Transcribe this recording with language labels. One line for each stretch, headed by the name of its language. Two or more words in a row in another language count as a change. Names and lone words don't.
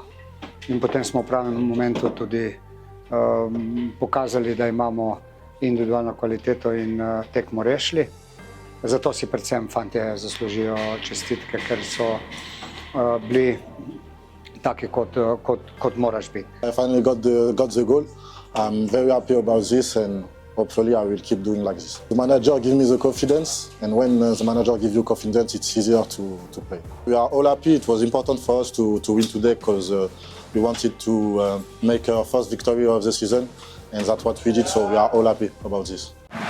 Slovenian: In potem smo v pravem momentu tudi pokazali, da imamo individualno kvaliteto in tekmo rešili. Zato si predvsem fantje zaslužijo čestitke, ker so bili taki, kot moraš biti.
English: I finally got the goal. I'm very happy about this and hopefully I will keep doing like this. The manager gave me the confidence, and when the manager gives you confidence, it's easier to play. We are all happy. It was important for us to win today because we wanted to make our first victory of the season, and that's what we did, so we are all happy about this.